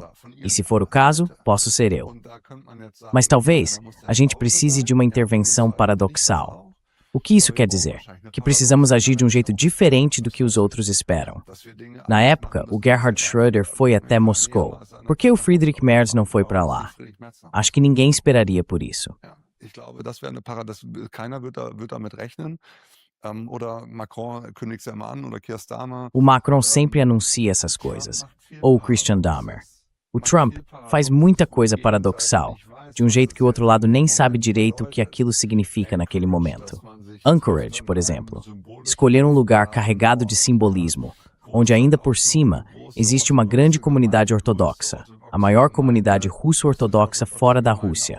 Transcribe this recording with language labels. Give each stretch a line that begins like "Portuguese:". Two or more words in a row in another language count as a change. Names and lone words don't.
Portuguese: E se for o caso, posso ser eu. Mas talvez a gente precise de uma intervenção paradoxal. O que isso quer dizer? Que precisamos agir de um jeito diferente do que os outros esperam. Na época, o Gerhard Schröder foi até Moscou. Por que o Friedrich Merz não foi para lá? Acho que ninguém esperaria por isso.
German: Ich glaube, das wäre keiner wird damit rechnen. Oder Macron kündigt es ja mal an, oder Keir Starmer.
Portuguese: O Macron sempre anuncia essas coisas. Ou o Christian Dahmer. O Trump faz muita coisa paradoxal, de um jeito que o outro lado nem sabe direito o que aquilo significa naquele momento. Anchorage, por exemplo. Escolher um lugar carregado de simbolismo, onde ainda por cima existe uma grande comunidade ortodoxa, a maior comunidade russo-ortodoxa fora da Rússia.